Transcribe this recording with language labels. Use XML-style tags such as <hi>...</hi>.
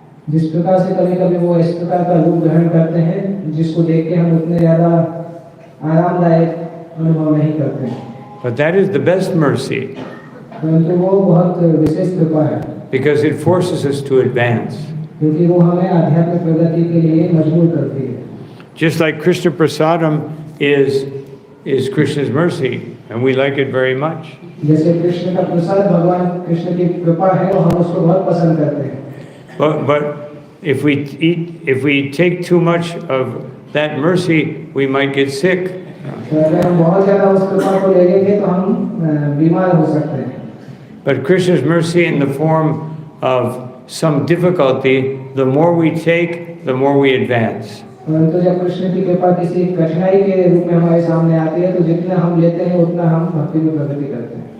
<hi>जिस प्रकार से कभी-कभी वो इस प्रकार का रूप ग्रहण करते हैं जिसको देख के हम उतने ज़्यादा आरामदायक अनुभव नहीं करते हैं.</hi> <en>But that is the best mercy</en> <hi>परंतु वो बहुत विशेष कृपा है,</hi> <en>because it forces us to advance.</en> <hi>क्योंकि वो हमें आध्यात्मिक प्रगति के लिए मजबूर करती है।</hi> <en>Just like Krishna Prasadam is Krishna's mercy, and we like it very much.</en> <hi>जैसे कृष्ण का प्रसाद भगवान कृष्ण की कृपा है और हम उसको बहुत पसंद करते हैं।</hi> <en>But if we take too much of that mercy, we might get sick.</en> <hi>अगर हम बहुत ज़्यादा उस कृपा को ले लेंगे तो हम बीमार हो सकते हैं।</hi> <en>But Krishna's mercy in the form of some difficulty, the more we take, the more we advance.</en> <hi>परंतु जब कृष्ण की कृपा किसी कठिनाई के रूप में हमारे सामने आती है तो जितना हम लेते हैं उतना हम भक्ति में प्रगति करते हैं।</hi>